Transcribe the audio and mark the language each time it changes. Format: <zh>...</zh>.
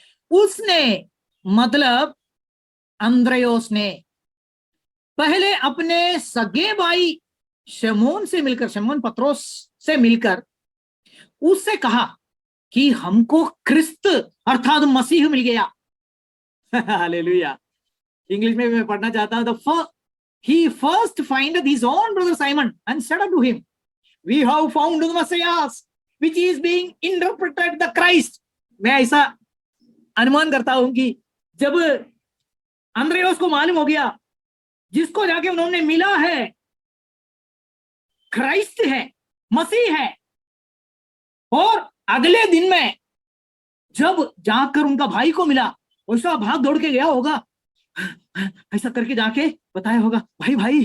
<hi>उसने मतलब अंद्रयोस ने पहले अपने सगे भाई शमौन से मिलकर, शमौन पत्रोस से मिलकर उससे कहा कि हमको क्रिस्त अर्थात मसीह मिल गया। हालेलुया। इंग्लिश में मैं पढ़ना चाहता हूं।</hi> <en>He first findeth his own brother Simon and said unto him, we have found the Messiah, which is being interpreted the Christ.</en> <hi>मैं ऐसा अनुमान करता हूं कि जब अंद्रयोस को मालूम हो गया, जिसको जाके उन्होंने मिला है क्राइस्ट है, मसीह है, और अगले दिन में जब जाकर उनका भाई को मिला, वैसा भाग दौड़ के गया होगा, ऐसा करके जाके बताया होगा, भाई</hi>